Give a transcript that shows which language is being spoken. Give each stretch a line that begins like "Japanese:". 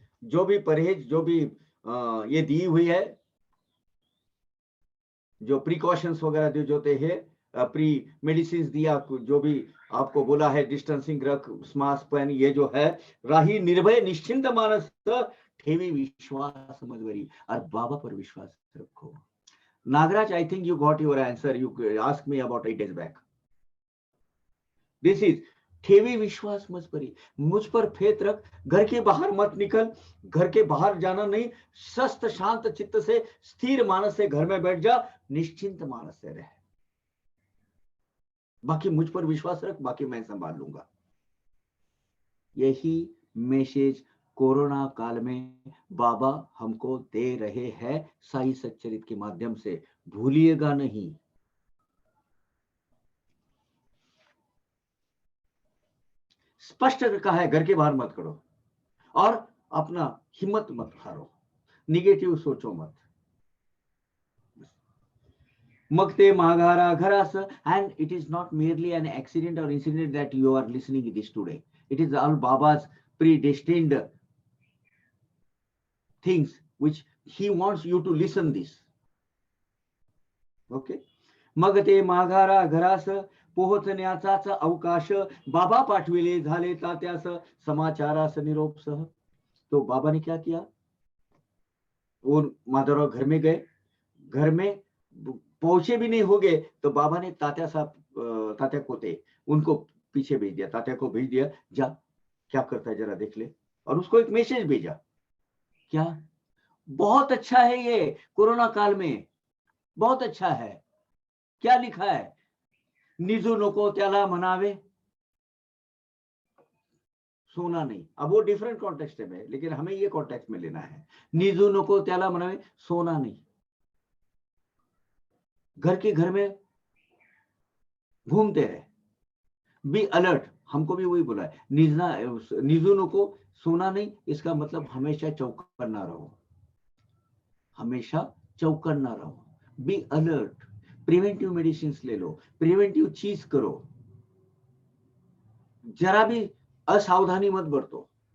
Hindi: जो भी परहेज, जो भी ये दी हुई है, जो प्रिकॉशंस वगैरह जो होते हैं, प्री मेडिसिन दिया, जो भी आपको बोला है, डिस्टेंसिंग रख, मास्क पहन, ये जो है,
Marathi: राही निर्भय निश्चिंत मानस, ठेवी विश्वास मजबरी,
Hindi: और बाबा पर विश्वास रखो।
English: Nagraj, I think you got your answer. You asked me about 8 days back.
Hindi: This is
Marathi: ठेवी विश्वास मत करी,
Hindi: मुझ पर फेत रख, घर के बाहर मत निकल, घर के बाहर जाना नहीं, स्वस्थ शांत चित्त से, स्थिर मानस से घर में बैठ जा, निश्चिंत मानस से रह, बाकी मुझ पर विश्वास रख, बाकी मैं संभाल लूंगा। यही मैसेज कोरोना काल में बाबा हमको दे रहे हैं साई सच्चरित के माध्यम से, भूलिएगा नहीं। स्पष्ट कहा है, घर के बाहर मत करो, और अपना हिम्मत मत हारो, निगेटिव सोचो मत।
Marathi: मगते माघारा घरास,
English: and it is not merely an accident or incident that you are listening this today. It is all Baba's predestined things which he wants you to listen this. Okay.
Marathi: मगते माघारा घरास, पोहोचण्याचाच अवकाश, बाबा पाठविले झाले तात्यास, समाचारास निरोप सह।
Hindi: तो बाबा ने क्या किया, वो माधवराव घर में गए, घर में पहुंचे भी नहीं हो गए तो बाबा ने तात्या साहब, तात्या कोते, उनको पीछे भेज दिया, तात्या को भेज दिया, जा क्या करता है जरा देख ले, और उसको एक मैसेज भेजा। क्या, बहुत अच्छा है ये कोरोना काल में, बहुत अच्छा है।
Marathi: क्या लिखा है, निजू नको त्याला मनावे,
Hindi: सोना नहीं। अब वो डिफरेंट कॉन्टेक्स्ट में, लेकिन हमें ये कॉन्टेक्स्ट में लेना है।
Marathi: निजू नको त्याला मनावे,
Hindi: सोना नहीं। घर के घर में घूमते रहे,
English: be alert,
Hindi: हमको भी वही बोला है,
Marathi: निजू नको,
Hindi: सोना नहीं। इसका मतलब हमेशा चौकन्ना रहो, हमेशा चौकन्ना रहो,
English: be alert,
Hindi: प्रिवेंटिव मेडिसिन ले लो, प्रिवेंटिव चीज करो, जरा भी असावधानी मत बरतो।